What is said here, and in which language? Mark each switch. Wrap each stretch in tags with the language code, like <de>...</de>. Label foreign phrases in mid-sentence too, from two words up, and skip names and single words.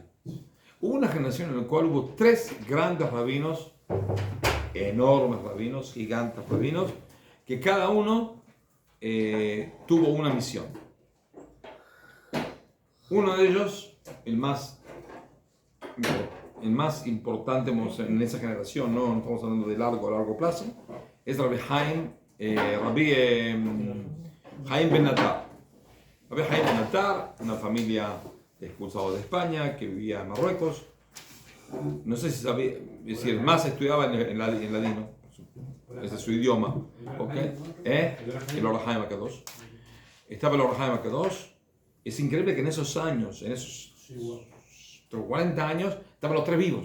<es>Hubo una generación en la cual hubo 3 grandes rabinos, enormes rabinos, gigantes rabinos, que cada uno tuvo una misión. Uno de ellos, el más importante en esa generación, no estamos hablando de largo plazo, es Rabbi Haim Rabbi Haim Ben Nattar. Rabbi Haim Ben Nattar, una familia expulsada de España que vivía en Marruecos. No sé si sabía, es decir, más estudiaba en ladino, ese es su idioma. ¿Okay? El Or HaHaim HaKadosh. Estaba el Or HaHaim HaKadosh. Es increíble que en esos años, en esos 40 años, estaban los tres vivos.</es>